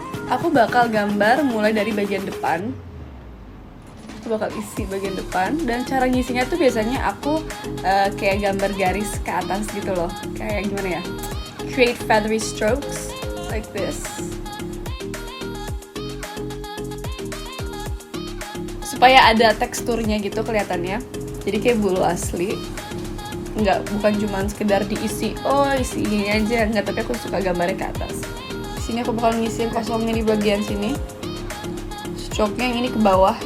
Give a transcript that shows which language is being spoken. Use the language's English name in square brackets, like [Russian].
[Indonesian] Aku bakal gambar mulai dari bagian depan. Aku bakal isi bagian depan, dan cara ngisinya tuh biasanya aku kayak gambar garis ke atas gitu loh. Kayak gimana ya? [English] Create feathery strokes like this. [Indonesian] Supaya ada teksturnya gitu kelihatannya. Jadi kayak bulu asli. Bukan cuma sekedar diisi, isi ini aja, enggak, tapi aku suka gambarnya ke atas. Di sini aku bakal ngisiin kosongnya di bagian sini. Stroke-nya yang ini ke bawah.